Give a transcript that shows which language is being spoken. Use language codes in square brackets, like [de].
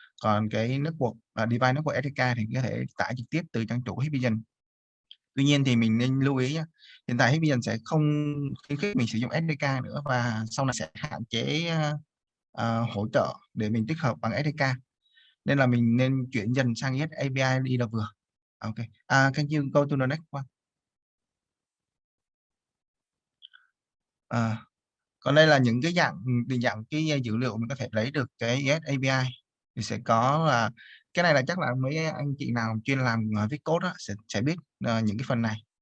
[vi] Còn cái network device network SDK thì có thể tải trực tiếp từ trang chủ Hikvision. Tuy nhiên thì mình nên lưu ý nhé, hiện tại Hikvision sẽ không khuyến khích mình sử dụng SDK nữa, và sau này sẽ hạn chế hỗ trợ để mình tích hợp bằng SDK, nên là mình nên chuyển dần sang ES-API đi là vừa. [en] Okay. Can you go to the next one? [vi] Còn đây là những cái dạng cái dữ liệu mình có thể lấy được cái ES-API. Thì sẽ có là cái này là chắc là mấy anh chị nào chuyên làm viết code đó, sẽ biết những cái phần này.